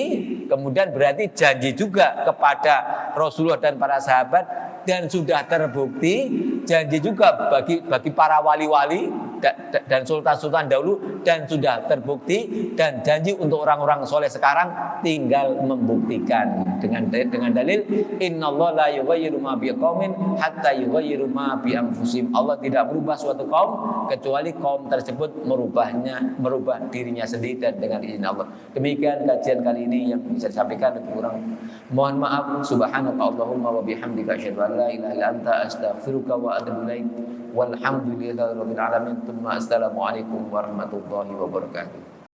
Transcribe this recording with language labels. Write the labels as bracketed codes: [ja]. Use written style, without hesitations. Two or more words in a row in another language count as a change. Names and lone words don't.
[id] Kemudian berarti janji juga kepada Rasulullah dan para sahabat, dan sudah terbukti janji juga bagi para wali-wali dan sultan-sultan dahulu, dan sudah terbukti, dan janji untuk orang-orang soleh sekarang tinggal membuktikan dengan dalil [ar] إن الله لا يغير ما بقوم حتى يغيروا ما بأنفسهم. [id] Allah tidak merubah suatu kaum kecuali kaum tersebut merubah dirinya sendiri dan dengan izin Allah. Demikian kajian kali ini yang bisa disampaikan, lebih kurang mohon maaf. [ar] سبحانك اللهم وبحمدك أشهد أن لا إله إلا أنت أستغفرك وأتوب إليك. والحمد لله رب العالمين. السلام عليكم ورحمة الله وبركاته.